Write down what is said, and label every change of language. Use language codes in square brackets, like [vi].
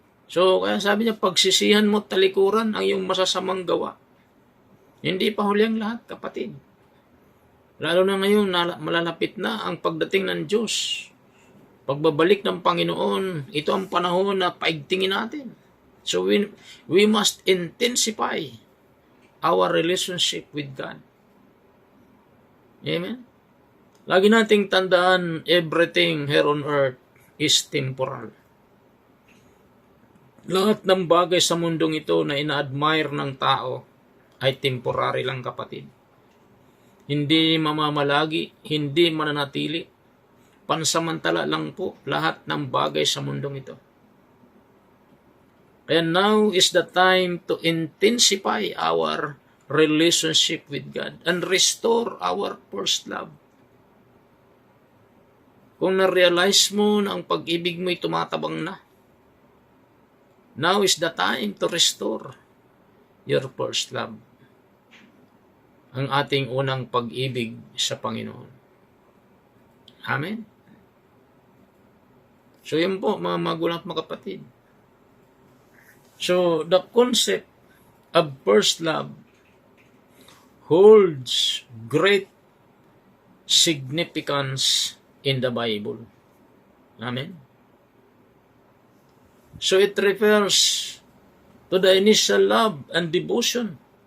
[tl] So, kaya sabi niya, pagsisihan mo talikuran ang iyong masasamang gawa. Hindi pa huli ang lahat, kapatid. Lalo na ngayon, malalapit na ang pagdating ng Diyos. Pagbabalik ng Panginoon, ito ang panahon na paigtingin natin. [en] So, we must intensify our relationship with God. Amen? [tl] Lagi nating tandaan, [en] everything here on earth is temporal. [tl] Lahat ng bagay sa mundong ito na ina-admire ng tao ay temporary lang, kapatid. Hindi mamamalagi, hindi mananatili. Pansamantala lang po lahat ng bagay sa mundong ito. [en] Kaya now is the time to intensify our relationship with God and restore our first love. [tl] Kung na-realize mo na ang pag-ibig mo'y tumatabang na, [en] now is the time to restore your first love. [tl] Ang ating unang pag-ibig sa Panginoon. Amen? So yun po, mga magulang at mga kapatid. [en] So the concept of first love holds great significance in the Bible. Amen? So it refers to the initial love and devotion.